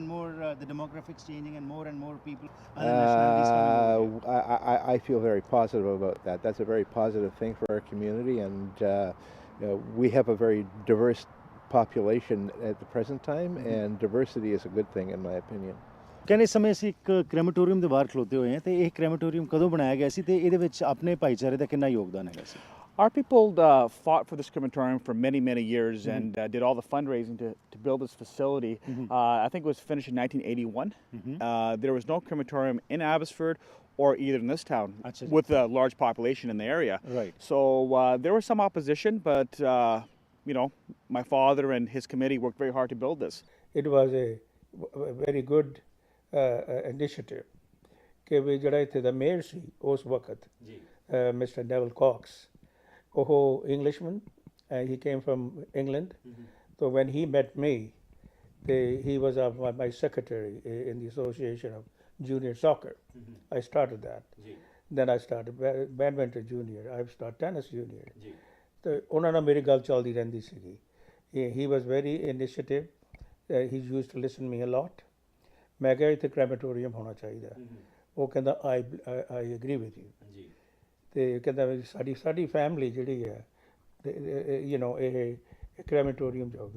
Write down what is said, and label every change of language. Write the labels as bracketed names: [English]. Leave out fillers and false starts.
[English] and more the demographics changing and more people, other nationalities coming over here? I feel very positive about that. That's a very positive thing for our community, and we have a very diverse population at the present time, and diversity is a good thing in my opinion. [Punjabi] ਕਹਿੰਦੇ ਇਸ ਸਮੇਂ ਅਸੀਂ ਇੱਕ ਕ੍ਰੈਮੇਟੋਰੀਅਮ ਦੇ ਬਾਹਰ ਖਲੋਤੇ ਹੋਏ ਹਾਂ ਤੇ ਇਹ ਕ੍ਰੈਮੇਟੋਰੀਅਮ ਕਦੋਂ ਬਣਾਇਆ ਗਿਆ ਸੀ ਤੇ ਇਹਦੇ ਵਿੱਚ ਆਪਣੇ ਭਾਈਚਾਰੇ ਦਾ ਕਿੰਨਾ ਯੋਗਦਾਨ ਹੈਗਾ ਸੀ? [English] Our people fought for this crematorium for many, many years and did all the fundraising to build this facility. I think it was finished in 1981. There was no crematorium in Abbotsford or either in this town [Punjabi] Achha. [English] with a large population in the area. Right. So there was some opposition, but my father and his committee worked very hard to build this. It was a very good initiative [Punjabi] ਕਿ ਵੀ ਜਿਹੜਾ ਇੱਥੇ ਦਾ mayor ਸੀ ਉਸ ਵਕਤ mister naval caucus ਉਹ Englishman [English] he came from England. So when he met me, he was my secretary in the Association of Junior Soccer. I started that. Then I started badminton junior. I started tennis junior. [Punjabi] ਤੇ ਉਹਨਾਂ ਨਾਲ ਮੇਰੀ ਗੱਲ ਚੱਲਦੀ ਰਹਿੰਦੀ ਸੀਗੀ. [English] He was very initiative. He used to listen me a lot. [Punjabi] ਮੈਂ ਕਿਹਾ ਇੱਥੇ ਕ੍ਰੈਮੇਟੋਰੀਅਮ ਹੋਣਾ ਚਾਹੀਦਾ. ਉਹ ਕਹਿੰਦਾ [English] I agree with you. [Punjabi] ਤੇ ਕਹਿੰਦਾ ਵੀ ਸਾਡੀ ਫੈਮਿਲੀ ਜਿਹੜੀ ਹੈ ਇਹ ਕ੍ਰੈਮੇਟੋਰੀਅਮ ਜਾਊਗੀ.